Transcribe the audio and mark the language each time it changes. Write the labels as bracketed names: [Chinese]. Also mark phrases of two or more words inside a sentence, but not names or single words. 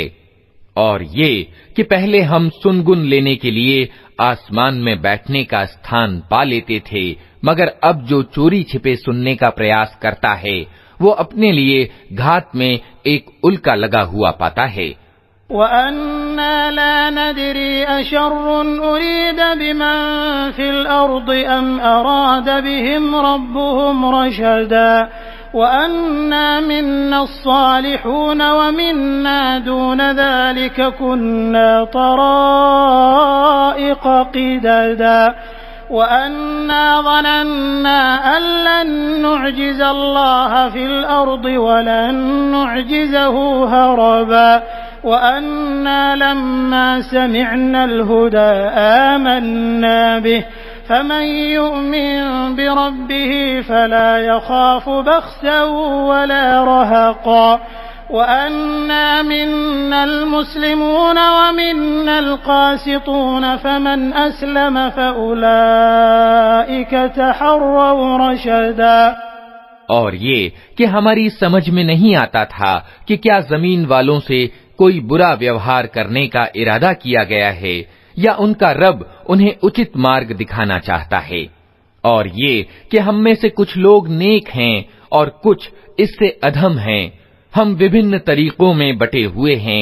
[Hindi] और ये कि पहले हम सुनगुन लेने के लिए आसमान में बैठने का स्थान पा लेते थे, मगर अब जो चोरी छिपे सुनने का प्रयास करता है वो अपने लिए घात में एक उल्का लगा हुआ पाता है। [Arabic] وأنا لا ندري أشر أريد بمن في الأرض أم أراد بهم ربهم رشدا وأنا منا الصالحون ومنا دون ذلك كنا طرائق قددا وأنا ظننا أن لن نعجز الله في الأرض ولن نعجزه هربا وأنا لما سمعنا الهدى آمنا به فمن يؤمن بربه فلا يخاف بخسا ولا رهقا وأنا منا المسلمون ومنا القاسطون فمن أسلم فأولئك تحروا رشدا. [Hindi] और ये कि हमारी समझ में नहीं आता था कि क्या जमीन वालों से कोई बुरा व्यवहार करने का इरादा किया गया है या उनका रब उन्हें उचित मार्ग दिखाना चाहता है। और ये कि हम में से कुछ लोग नेक हैं और कुछ इससे अधम हैं, हम विभिन्न तरीकों में बटे हुए हैं।